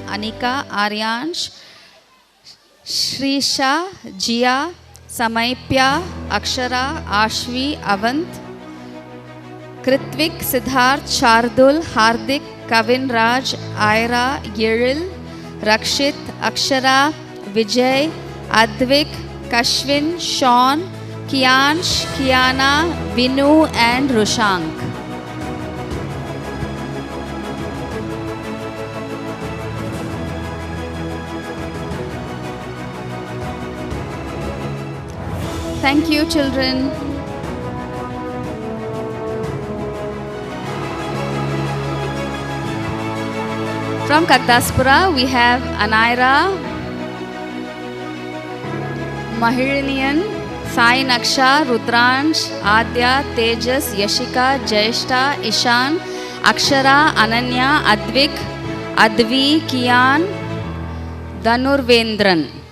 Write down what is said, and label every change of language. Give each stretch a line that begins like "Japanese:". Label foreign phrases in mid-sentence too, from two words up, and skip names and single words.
English: Anika, Aryansh, Shrisha, Jia, Samaipya, Akshara, Ashvi, Avant, Kritvik, Siddharth, Shardul, Hardik, Kavin Raj, Aira, Yeril, Rakshit, Akshara, Vijay, Advik, Kashvin, Sean, Kiansh, Kiana, Vinu and Rushank. Thank you, children. From Kagdaspura, we have Anaira, Mahirinian, Sai Naksha, Rudransh, Adya, Tejas, Yashika, Jayeshta, Ishan, Akshara, Ananya, Advik, Advi, Kian, Dhanurvendran.